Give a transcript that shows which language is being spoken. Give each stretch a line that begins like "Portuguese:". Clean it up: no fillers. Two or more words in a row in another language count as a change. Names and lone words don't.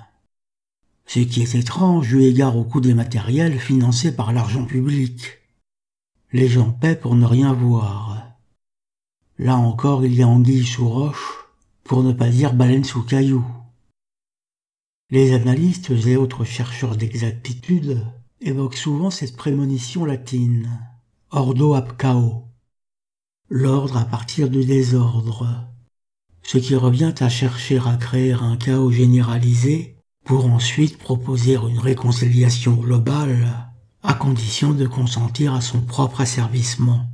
French: Ce qui est étrange eu égard au coût des matériels financés par l'argent public. Les gens paient pour ne rien voir. Là encore, il y a anguille sous roche, pour ne pas dire baleine sous caillou. Les analystes et autres chercheurs d'exactitude évoquent souvent cette prémonition latine,
Latin: ordo ab chaos,
French: l'ordre à partir du désordre, ce qui revient à chercher à créer un chaos généralisé pour ensuite proposer une réconciliation globale à condition de consentir à son propre asservissement.